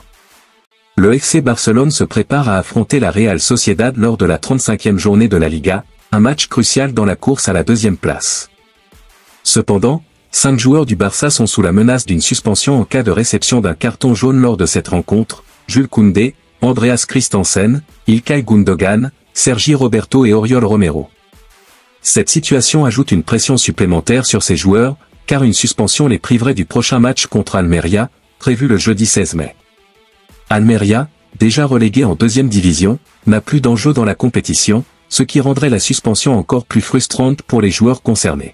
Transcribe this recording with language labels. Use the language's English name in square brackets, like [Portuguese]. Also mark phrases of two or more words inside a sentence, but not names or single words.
[French] Le FC Barcelone se prépare à affronter la Real Sociedad lors de la 35e journée de la Liga, un match crucial dans la course à la deuxième place. Cependant, 5 joueurs du Barça sont sous la menace d'une suspension en cas de réception d'un carton jaune lors de cette rencontre: Jules Koundé, Andreas Christensen, Ilkay Gundogan, Sergi Roberto et Oriol Romero. Cette situation ajoute une pression supplémentaire sur ces joueurs, car une suspension les priverait du prochain match contre Almeria, prévu le jeudi 16 mai. Almeria, déjà relégué en deuxième division, n'a plus d'enjeu dans la compétition, ce qui rendrait la suspension encore plus frustrante pour les joueurs concernés.